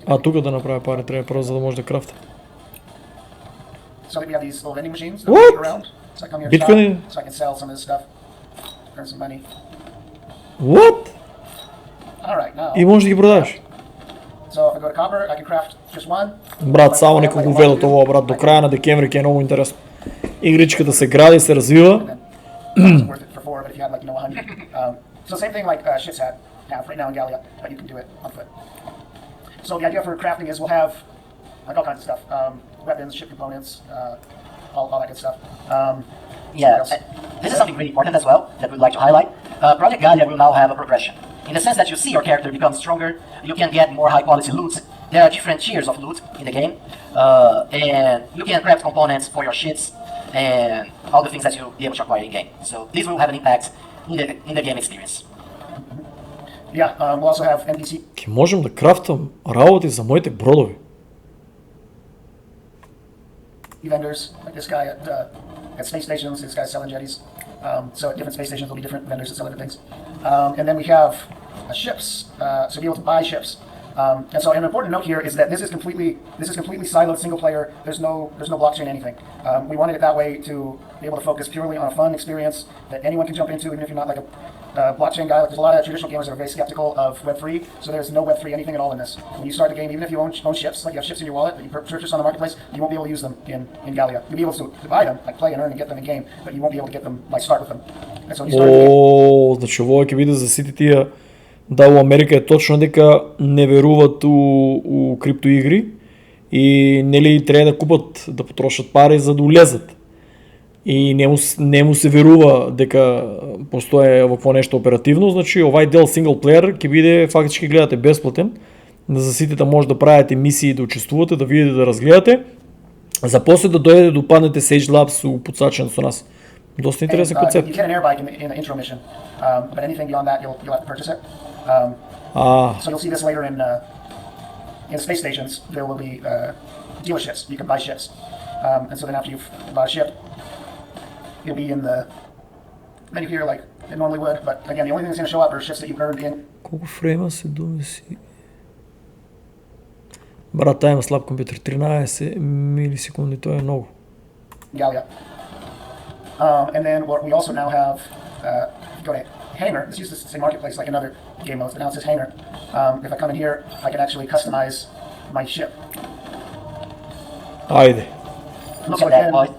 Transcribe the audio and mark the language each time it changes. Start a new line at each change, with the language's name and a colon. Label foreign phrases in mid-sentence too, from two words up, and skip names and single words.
Macedonian: А тука да направи пари, треба прво за да може да крафта.
English: So we have these little vending machines that What? we around. So I come here Bitcoin? and shop, so I can sell some of this stuff, earn some money. What? All right, now.
Macedonian: И може да ги продаш.
English: So if I go to copper, I can craft just one.
Macedonian: Брат, само нека го ведат ово, брат, до краја на декември ќе е многу интересно. Игричката се гради, се развива.
English: And then it's worth it for 4, but if you had like 100. So same thing like ships have right now in Gallia, but you can do it on foot. So the idea for crafting is we'll have like all kinds of stuff, weapons, ship components, all that good stuff. Yeah, this is something really important as well that we'd like to highlight. Project Gaia will now have a progression. In the sense that you see your character become stronger, you can get more high quality loot. There are different tiers of loot in the game, and you can craft components for your ships and all the things that you'll be able to acquire in game. So this will have an impact in the game experience. Yeah, we'll also have NPC.
Macedonian: Ќе можам да крафтам работи за моите бродови.
English: vendors, like this guy at space stations, this guy's selling jetties. So at different space stations, there'll be different vendors that sell different things. And then we have ships, so be able to buy ships. And so an important note here is that this is completely siloed, single player. There's no blockchain anything. We wanted it that way to be able to focus purely on a fun experience that anyone can jump into, even if you're not like a blockchain guy. Like there's a lot of traditional gamers that are very skeptical of Web3, so there's no Web3 anything at all in this. When you start the game, even if you own ships, like you have ships in your wallet that you purchase on the marketplace, you won't be able to use them in Gallia. You'll be able to buy them, like play and earn and get them in game, but you won't be able to get them, like start with them. And so when you start the game,
Macedonian: значи ово ќе биде за сите тие да во Америка е точно дека не веруваат у крипто игри и нели треба да купат, да потрошат пари за да улезат. И не му се верува дека постои вакво нешто оперативно, значи овај дел
English: single player
Macedonian: ќе биде фактички гледате бесплатен, за сите да може да правите мисии, да учествувате, да видите, да разгледате, за после да дојдете да упаднете Sage Labs у подсачен со нас. Доста интересен
English: And,
Macedonian: концепт.
English: you get an air bike in the intro mission, but anything beyond that, you'll have to purchase it. So you'll see this later in space stations. There will be dealerships. You can buy ships, and so then after you've bought a ship, you'll be in the menu here like it normally would. But again, the only thing that's going to show up are ships that you've earned in.
Macedonian: Колку фрейма се довеси? Брат, тај има слаб компјутер, 13 милисекунди, тоа е многу.
English: Gallia. And then what we also now have, go to Hangar. This used to say Marketplace like in other game modes, but now it says Hangar. If I come in here, I can actually customize my ship.
Macedonian: Ајде.
English: Look at that point.